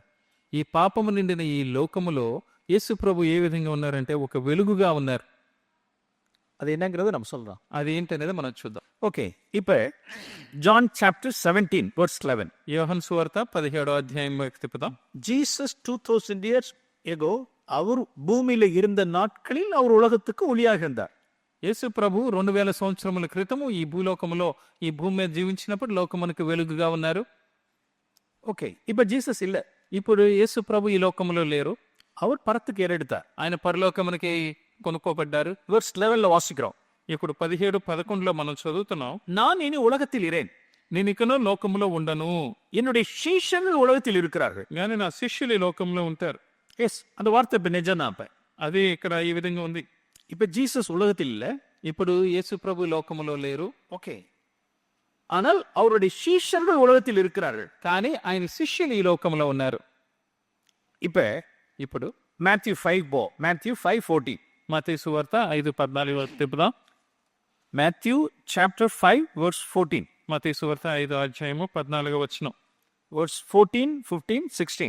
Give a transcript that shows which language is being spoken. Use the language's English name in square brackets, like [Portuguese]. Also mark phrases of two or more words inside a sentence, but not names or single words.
[Telugu] ఈ పాపము నిండిన ఈ లోకములో యేసు ప్రభు ఏ విధంగా ఉన్నారంటే ఒక వెలుగుగా ఉన్నారు. [Tamil] அது என்னங்கிறத நம்ம சொல்றோம். [Telugu] అది ఏంటనేది మనం చూద్దాం. [English] ఓకే, இப்ப John chapter 17 verse 11. [Telugu] యోహాను సువార్త 17 తిప్పుదాం. [Tamil] Jesus 2000 [English] years ago [Tamil] அவர் பூமியில இருந்த நாட்களில் அவர் உலகத்துக்கு ஒளியாக இருந்தார். [Telugu] యేసు ప్రభు 2000 సంవత్సరముల క్రితము ఈ భూలోకములో ఈ భూమి మీద జీవించినప్పుడు లోకమునకు వెలుగుగా ఉన్నారు. [Tamil] ఓకే, இப்ப జీసస్ இல்ல. [Telugu] ఇప్పుడు యేసు ప్రభు ఈ లోకములో లేరు. [Tamil] அவர் பரத்துக்கு ஏறெடுத்தார். [Telugu] ఆయన పరలోకమునకి కొనుక్కోబడ్డారు. [Tamil] verse 11 వాసిக்கிறோம். [Telugu] ఇప్పుడు 17-11 మనం చదువుతున్నాం. [Tamil] நான் இனி உலகத்தில் இரேன், [Telugu] నేను ఇకను లోకములో ఉండను, [Tamil] என்னுடைய சீஷர்கள் உலகத்தில் இருக்கிறார்கள், [Telugu] కానీ నా శిష్యులు ఈ లోకంలో ఉంటారు. [Tamil] எஸ், அந்த வார்த்தை இப்ப நிஜம் தான். [Telugu] అది ఇక్కడ ఈ విధంగా ఉంది. [Tamil] இப்ப ஜீசஸ் உலகத்தில் இல்ல, [Telugu] ఇప్పుడు యేసు ప్రభు లోకములో లేరు. ఓకే, [Tamil] ஆனால் அவருடைய சீஷர்கள் உலகத்தில் இருக்கிறார்கள். [Telugu] కానీ ఆయన శిష్యులు ఈ లోకంలో ఉన్నారు. [Tamil] இப்ப [Telugu] ఇప్పుడు మాథ్యూ 5:14 మత్తయి సువార్త 5:14 తిప్పుదాం. [English] మాథ్యూ చాప్టర్ 5:14 [Telugu] మత్తయి సువార్త 5:14 [English] verse 14, 15, 16.